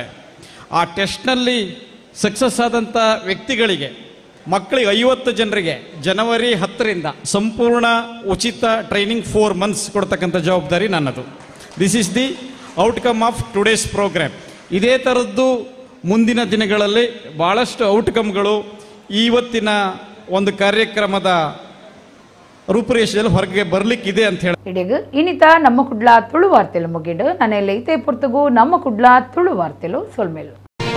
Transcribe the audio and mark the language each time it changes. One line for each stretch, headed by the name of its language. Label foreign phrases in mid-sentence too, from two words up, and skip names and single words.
Kannada: ಆ ಟೆಸ್ಟ್ನಲ್ಲಿ ಸಕ್ಸಸ್ ಆದಂಥ ವ್ಯಕ್ತಿಗಳಿಗೆ, ಮಕ್ಕಳಿಗೆ 50 ಜನರಿಗೆ ಜನವರಿ 10ರಿಂದ ಸಂಪೂರ್ಣ ಉಚಿತ ಟ್ರೈನಿಂಗ್ 4 months ಕೊಡ್ತಕ್ಕಂಥ ಜವಾಬ್ದಾರಿ ನನ್ನದು.
English: This is the outcome of today's program.
Kannada: ಇದೇ ಥರದ್ದು ಮುಂದಿನ ದಿನಗಳಲ್ಲಿ ಭಾಳಷ್ಟು ಔಟ್ಕಮ್ಗಳು ಇವತ್ತಿನ ಒಂದು ಕಾರ್ಯಕ್ರಮದ ರೂಪುರೇಷೆಯಲ್ಲಿ ಹೊರಗೆ ಬರ್ಲಿಕ್ಕಿದೆ ಅಂತ ಹೇಳಿ
Tulu: ಇಡೀಗ ಇನ್ನಿತ ನಮ್ಮ ಕುಡ್ಲ ತುಳು ವಾರ್ತೆಲು ಮುಗಿಡು ನನ್ನೆಲ್ಲ ಇತೇ ಪುರ್ತಗೂ ನಮ್ಮ ಕುಡ್ಲ ತುಳು ವಾರ್ತೆಲು ಸೊಲ್ಮೇಲು.